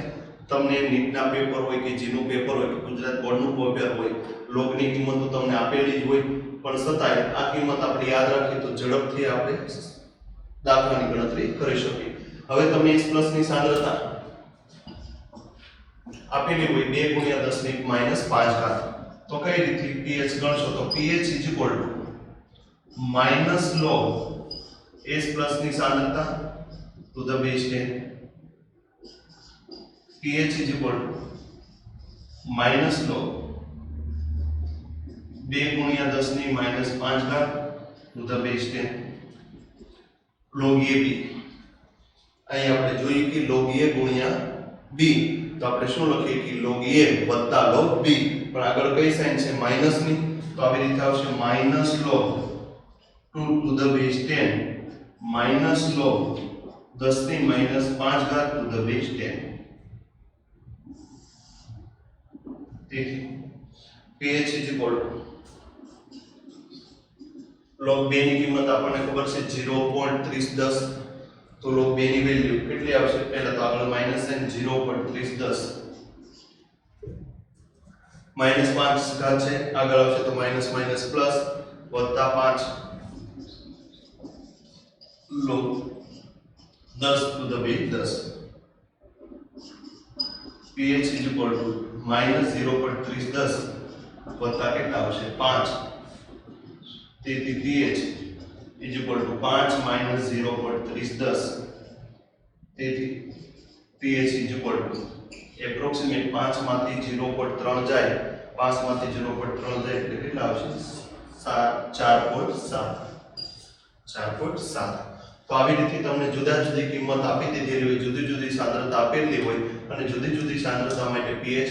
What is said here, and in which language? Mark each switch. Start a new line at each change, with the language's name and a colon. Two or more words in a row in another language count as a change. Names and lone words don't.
Gujarati: તમને નીટના પેપર હોય કે જીનું પેપર હોય કે ગુજરાત બોર્ડનું પેપર હોય લોગની કિંમતો તમને આપેલી જ હોય પણ છતાંય આ કિંમત આપણે યાદ રાખીએ તો ઝડપથી આપણે દાખલાની ગણતરી કરી શકીએ. હવે તમને H+ ની સાંદ્રતા આપેલી હોય 2 × 10⁻⁵. તો કઈ રીતે pH ગણશો? તો pH - log H+ ની સાંદ્રતા
English: to the base 10. pH - log 2 × 10⁻⁵ to the base 10.
Gujarati: log AB અહીં આપણે જોઈએ કે log A ગુણ્યા B તો આપણે શું લખીએ કે log A વત્તા log B પણ આગળ કઈ સાઈન છે માઈનસ ની તો આવી રીતે આવશે માઈનસ log 2
English: to the base 10
Gujarati: માઈનસ log 10 ની માઈનસ 5 ઘાત
English: to the base 10
Gujarati: તેથી
English: pH is equal to log 2
Gujarati: ની કિંમત આપણને ખબર છે 0.3010 તો log 2 ની વેલ્યુ કેટલી આવશે પહેલા તો આગળ માઈનસ છે 0.3010 માઈનસ 5 ઘાત છે આગળ આવશે તો માઈનસ માઈનસ પ્લસ વત્તા 5
English: log 10 to the base 10 pH is equal to minus 0.3010
Gujarati: વત્તા કેટલા આવશે 5 તેથી
English: pH is equal to 5 minus 0.3010 તેથી pH is equal to approximate
Gujarati: 5 માંથી 0.3 જાય 5 માંથી 0.3 જાય એટલે કેટલા આવશે 4.7 તો આવી રીતે તમને જુદા જુદી કિંમત આપી દીધેલી હોય જુદી જુદી સાંદ્રતા આપેલી હોય અને જુદી જુદી સાંદ્રતા માટે pH